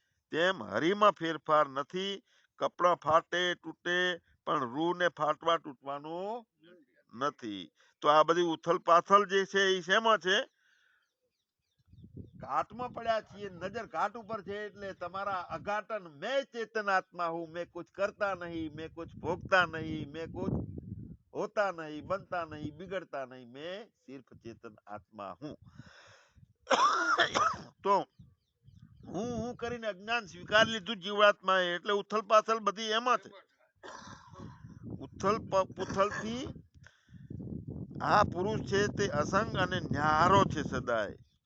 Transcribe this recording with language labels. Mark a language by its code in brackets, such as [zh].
[gu] તેમ હરિમાં ફેરફાર નથી. કપડા ફાટે તૂટે, પણ રૂ ને ફાટવા તૂટવાનું નથી. તો આ બધી ઉથલ પાથલ જે છે એ શેમાં છે? ઘાટમાં પડ્યા છીએ. નજર ઘાટ ઉપર છે એટલે તમારા અઘાટન મેં ચેતન આત્મા હું. [hi] મેં कुछ करता नहीं, मैं कुछ भोगता नहीं, मैं कुछ होता नहीं, बनता नहीं, बिगड़ता नहीं, मैं सिर्फ चेतन आत्मा हूँ. [gu] તો હું કરીને અજ્ઞાન સ્વીકાર લીધું જીવાત્માએ, એટલે ઉથલ પાથલ બધી એમાં છે. ઉથલ પુથલ થી આ પુરુષ છે તે અસંગ અને ન્યારો છે સદાય.